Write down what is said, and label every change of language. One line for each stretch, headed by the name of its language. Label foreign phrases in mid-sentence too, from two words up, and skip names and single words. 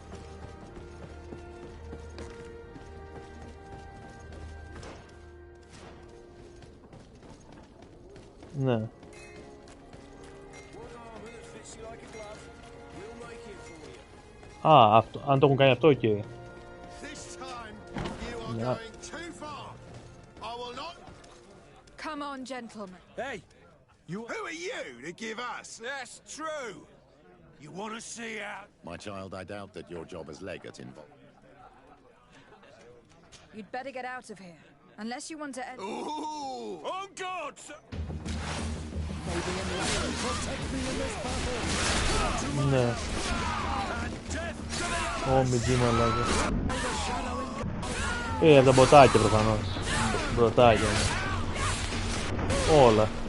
Greek: Ναι. Α, αυτό, αν το έχουν κάνει αυτό, οκ.
English: and gentlemen. Hey! Who are you to give us? That's true! You want to see out? My child, I doubt that your job as legate involved. You'd better get out of here. Unless you want to end... Ooh! On guard, sir!
Greek: Ναι. Ω, μηδί μαλάκα. Τα μποτάκια προφανώς. Μποτάκια είναι. Όλα.